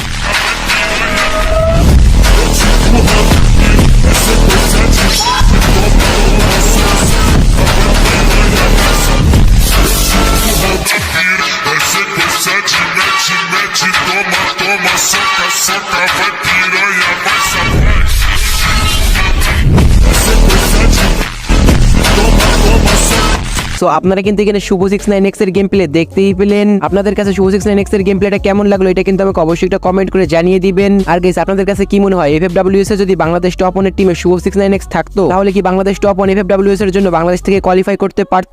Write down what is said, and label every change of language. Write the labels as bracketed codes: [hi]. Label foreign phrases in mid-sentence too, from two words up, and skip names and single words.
[pt] Mete, toma, toma, soca, soca, vai piranha, vai sacar. Toma, toma, soca. [bn] সো আপনারা কিন্তু এখানে শুভ 69x এর [en] game play [bn] দেখতেই পেলেন। আপনাদের কাছে শুভ 69x এর [en] game play [bn] কেমন লাগলো এটা কিন্তু আমাকে অবশ্যই একটা কমেন্ট করে জানিয়ে দিবেন। আর গাইস, আপনাদের কাছে কি মনে হয় FFWS এ যদি বাংলাদেশ টপ 1 এর টিমে শুভ 69x থাকতো তাহলে কি বাংলাদেশ টপ 1 FFWS এর জন্য বাংলাদেশ থেকে কোয়ালিফাই করতে পারতো?